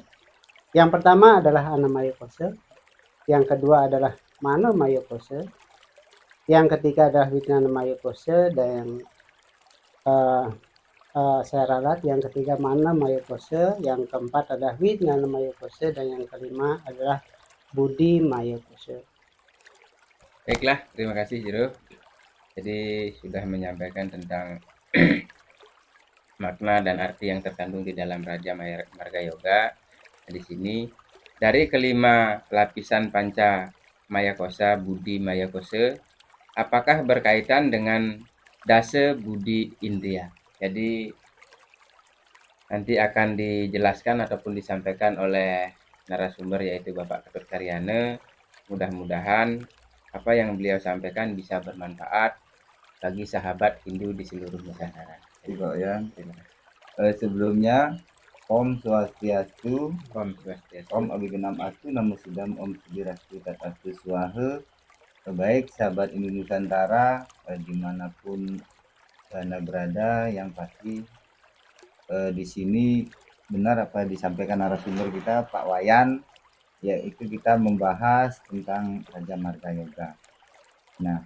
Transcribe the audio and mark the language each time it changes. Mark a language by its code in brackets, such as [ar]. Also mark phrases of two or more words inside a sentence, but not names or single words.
[id] Yang pertama adalah Annamaya Kosha, yang kedua adalah Manomaya Kosha, yang ketiga adalah Vijnanamaya Kosha, dan saya ralat yang ketiga Manamaya Kosha, yang keempat adalah Vijnanamaya Kosha, dan yang kelima adalah Buddhimaya Kosha. Baiklah, terima kasih Jero. Jadi sudah menyampaikan tentang makna dan arti yang terkandung di dalam Raja Marga Yoga. Di sini dari kelima lapisan panca maya kosha, Buddhi maya kosha, apakah berkaitan dengan dasa Buddhi Indriya? Jadi nanti akan dijelaskan ataupun disampaikan oleh narasumber yaitu Bapak Ketut Karyana. Mudah-mudahan apa yang beliau sampaikan bisa bermanfaat bagi sahabat Hindu di seluruh Nusantara. Pak Wayan. [sa] Sebelumnya Om Swastiastu, Om Swastiastu. Om Abhignam Astu, Namo Sidam, Om Siddhirastu Tat Astu Swaha. [id] Baik sahabat Hindu Nusantara dimanapun Anda berada, yang pasti di sini benar apa disampaikan narasumber kita Pak Wayan, yaitu kita membahas tentang Raja Marga Yoga.